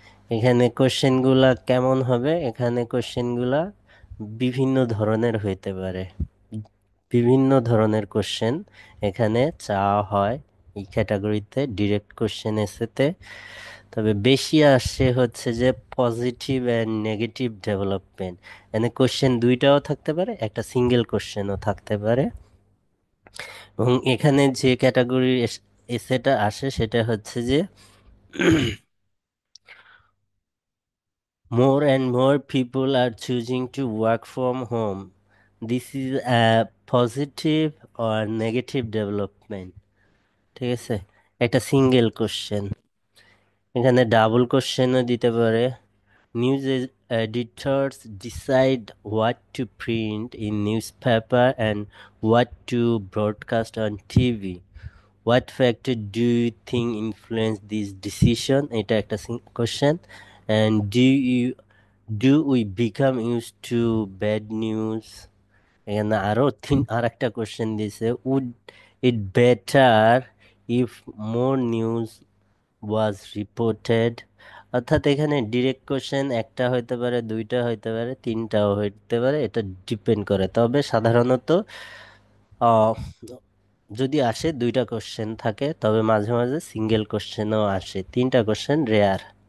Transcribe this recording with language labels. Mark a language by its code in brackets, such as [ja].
[bn] এখানে কোশ্চেনগুলা কেমন হবে, এখানে কোশ্চেনগুলা বিভিন্ন ধরনের হইতে পারে, বিভিন্ন ধরনের কোশ্চেন এখানে চাওয়া হয় এই ক্যাটাগরিতে ডিরেক্ট কোশ্চেন এসেতে। তবে বেশি আসে হচ্ছে যে পজিটিভ অ্যান্ড নেগেটিভ ডেভেলপমেন্ট, এখানে কোশ্চেন দুইটাও থাকতে পারে, একটা সিঙ্গেল কোশ্চেনও থাকতে পারে। এবং এখানে যে ক্যাটাগরির এসেটা আসে সেটা হচ্ছে যে [en] more and more people are choosing to work from home. This is a positive or negative development. [bn] ঠিক আছে, একটা সিঙ্গেল কোশ্চেন, এখানে ডাবল কোশ্চেনও দিতে পারে। [en] News editors decide what to print in newspaper and what to broadcast on TV. What factor do you think influence this decision? [bn] এটা একটা question. [en] And do we become used to bad news? [bn] এখানে আর একটা question দিছে, [en] would it better if more news was reported? [bn] অর্থাৎ এখানে direct question একটা হইতে পারে, দুইটা হইতে পারে, তিনটাও হইতে পারে, এটা ডিপেন্ড করে। তবে সাধারণত আহ, যদি আসে দুইটা কোশ্চেন থাকে, তবে মাঝে মাঝে সিঙ্গেল কোশ্চেনও আসে, তিনটা কোশ্চেন রেয়ার।